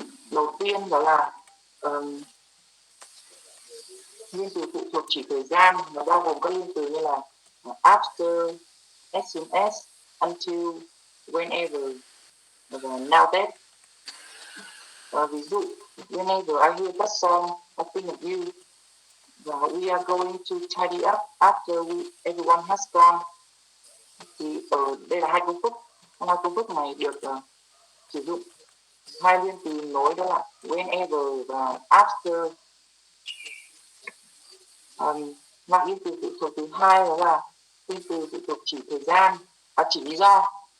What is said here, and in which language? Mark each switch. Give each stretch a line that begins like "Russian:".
Vietnamese: Đầu tiên đó là liên từ phụ thuộc chỉ thời gian, nó bao gồm các liên từ như là after, as soon as, until, whenever và now that. Ví dụ
English: whenever I hear that song I think of you, và we are going to tidy up after everyone has gone.
Vietnamese: Thì ở đây là hai câu phức. Hai câu phức này được sử dụng hai liên từ nối, đó là whenever và after. Loại liên từ phụ thuộc thứ hai đó là liên từ phụ thuộc chỉ thời gian, chỉ lý do.